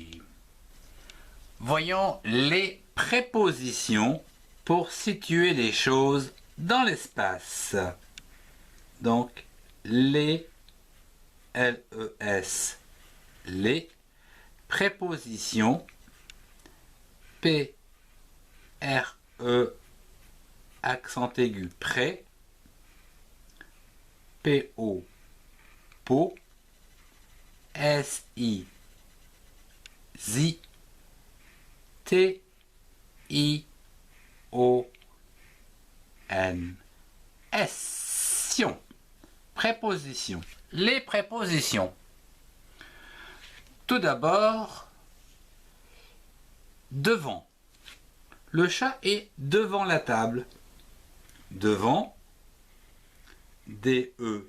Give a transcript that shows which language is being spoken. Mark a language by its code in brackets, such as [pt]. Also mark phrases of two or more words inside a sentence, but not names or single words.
[fr] Voyons les prépositions pour situer les choses dans l'espace. Donc, les, L-E-S, les prépositions, P-R-E, accent aigu, près, P-O, po, S-I, zi, T-I-O-N. S-sion. Préposition. Les prépositions. Tout d'abord, devant. Le chat est devant la table. Devant. D-E.